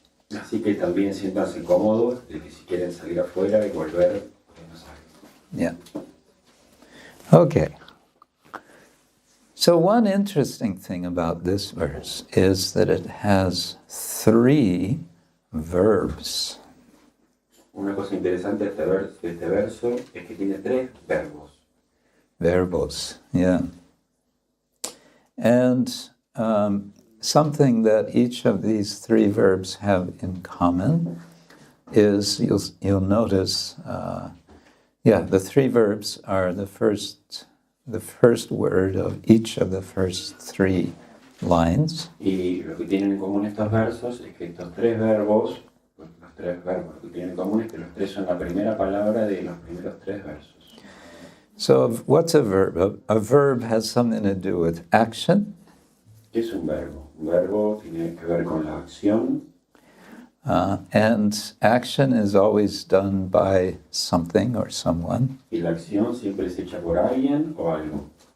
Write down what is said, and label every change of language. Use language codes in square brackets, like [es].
[es] Así que también siéntanse cómodos, de que si quieren salir afuera y volver, podemos salir. [en] Yeah. Okay. So one interesting thing about this verse is that it has 3 verbs. [es] Una cosa interesante de este verso es que tiene 3 verbos. Verbos, yeah. [en] And something that each of these 3 verbs have in common is, you'll notice, the 3 verbs are the first word of each of the first 3 lines. [es] Y lo que tienen en común estos versos es que estos 3 verbos, lo que tienen en común es que los 3 son la primera palabra de los primeros 3 versos. [en] So what's a verb? A verb has something to do with action. [es] ¿Qué es un verbo? Un verbo tiene que ver con la acción. [en] And action is always done by something or someone. [es] Y la acción siempre es hecha por alguien o algo.